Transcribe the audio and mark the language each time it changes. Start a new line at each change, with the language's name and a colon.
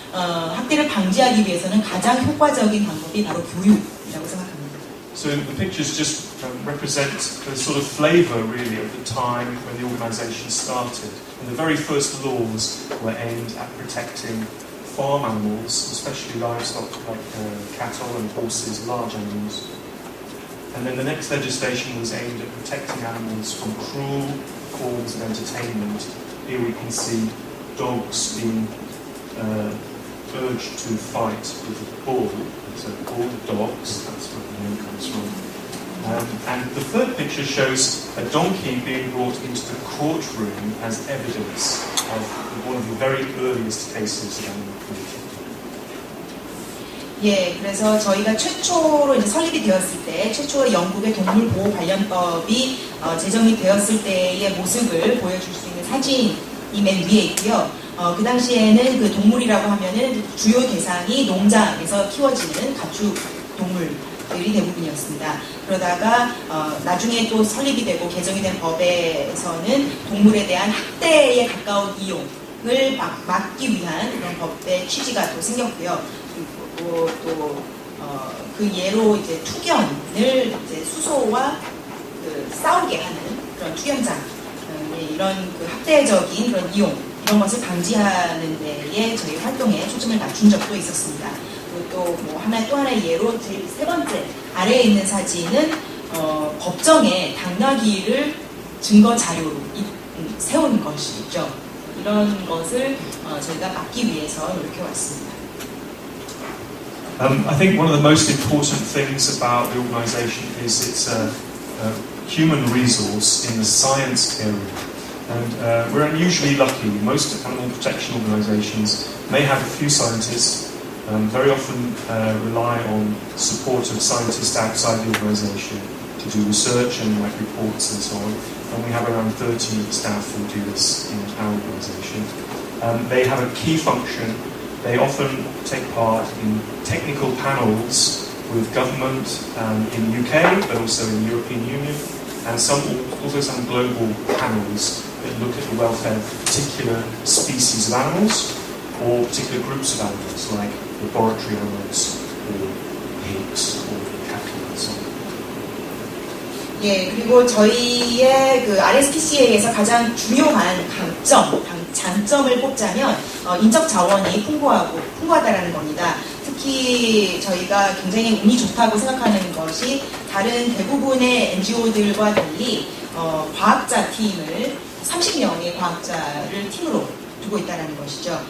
Korean: 학대를 방지하기 위해서는 가장 효과적인 방법이 바로 교육이라고 생각합니다.
English: So the pictures just represent the sort of flavour really of the time when the organisation started. And the very first laws were aimed at protecting farm animals, especially livestock like cattle and horses, large animals. And then the next legislation was aimed at protecting animals from cruel forms of entertainment. Here we can see dogs being urged to fight with a bull. So bull dogs, that's where the name comes from. And the third picture shows a donkey being brought into the courtroom as evidence of one of the very earliest cases of animal cruelty.
Korean: 예, 그래서 저희가 최초로 이제 설립이 되었을 때, 최초로 영국의 동물보호 관련법이 제정이 되었을 때의 모습을 보여줄 수 있는 사진이 맨 위에 있고요. 그 당시에는 그 동물이라고 하면은 주요 대상이 농장에서 키워지는 가축 동물들이 대부분이었습니다. 그러다가 나중에 또 설립이 되고 개정이 된 법에서는 동물에 대한 학대에 가까운 이용을 막기 위한 그런 법의 취지가 또 생겼고요. 그리고 또 그 예로 이제 투견을 이제 수소와 싸우게 하는 그런 투견장 이런 그 학대적인 그런 이용 이런 것을 방지하는 데에 저희 활동에 초점을 맞춘 적도 있었습니다. 그리고 또 뭐 또 하나의 예로 세 번째 아래에 있는 사진은 법정에 당나귀를 증거 자료로 세운 것이죠. 이런 것을 저희가 막기 위해서 노력해 왔습니다.
English: I think one of the most important things about the organisation is its human resource in the science area. And we're unusually lucky. Most animal protection organisations may have a few scientists, very often rely on support of scientists outside the organisation to do research and write reports and so on. And we have around 30 staff who do this in our organisation. They have a key function. They often take part in technical panels with government in the UK, but also in the European Union, and also some global panels that look at the welfare of particular species of animals or particular groups of animals, like laboratory animals or pigs or cattle and so on.
Korean: 예, 그리고 저희의 그 RSPCA에서 가장 중요한 장점을 꼽자면 인적 자원이 풍부하다라는 겁니다. 특히 저희가 굉장히 운이 좋다고 생각하는 것이 다른 대부분의 NGO들과 달리 과학자 팀을 30명의 과학자를 팀으로 두고 있다는 것이죠.